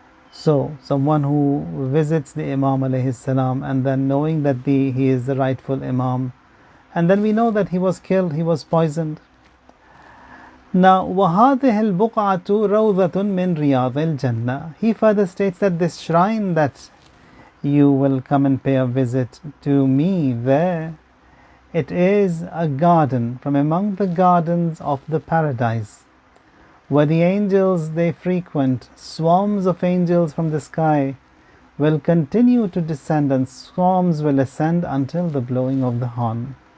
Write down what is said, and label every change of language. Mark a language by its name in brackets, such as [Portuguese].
[English] So someone who visits the Imam alayhi salam, and then knowing that he is the rightful Imam, and then we know that he was killed, he was poisoned. [Arabic] Now, وَهَذِهِ الْبُقْعَةُ رَوْضَةٌ مِّن رِيَاضِ الْجَنَّةِ. [English] He further states that this shrine that you will come and pay a visit to me there, it is a garden from among the gardens of the paradise, where the angels, they frequent. Swarms of angels from the sky will continue to descend, and swarms will ascend until the blowing of the horn.